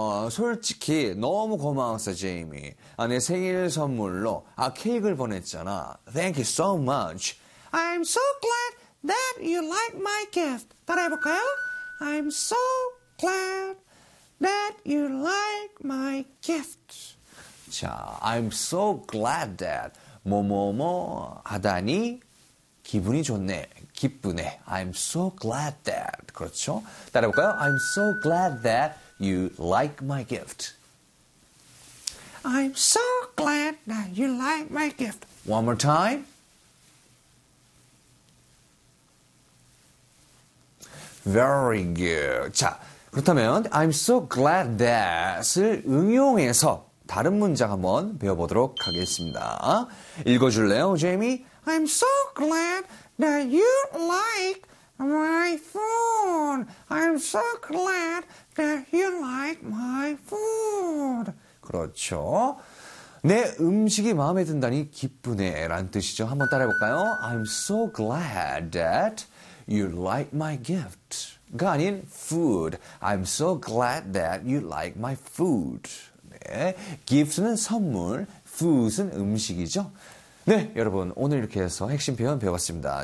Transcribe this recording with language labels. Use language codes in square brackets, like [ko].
[ko] 솔직히 너무 고마웠어, 제이미. 아, 내 생일 선물로 케이크를 보냈잖아. [en] Thank you so much. I'm so glad that you like my gift. [ko] 따라해볼까요? [en] I'm so glad that you like my gift. [ko] 자, [en] I'm so glad that [ko] 뭐뭐뭐 하다니 기분이 좋네, 기쁘네. [en] I'm so glad that. [ko] 그렇죠? 따라해볼까요? [en] I'm so glad that you like my gift. I'm so glad that you like my gift. One more time. Very good. [ko] 자, 그렇다면 [en] I'm so glad that [ko] 을 응용해서 다른 문장 한번 배워보도록 하겠습니다. 읽어줄래요, 제이미? [en] I'm so glad that you like my food. I'm so glad that you like my food. [ko] 그렇죠. 내 음식이 마음에 든다니 기쁘네 라는 뜻이죠. 한번 따라해볼까요? [en] I'm so glad that you like my gift. [ko] 가 아닌 [en] food. I'm so glad that you like my food. [ko] 네, gift는 선물, food은 음식이죠. 네, 여러분 오늘 이렇게 해서 핵심 표현 배워봤습니다.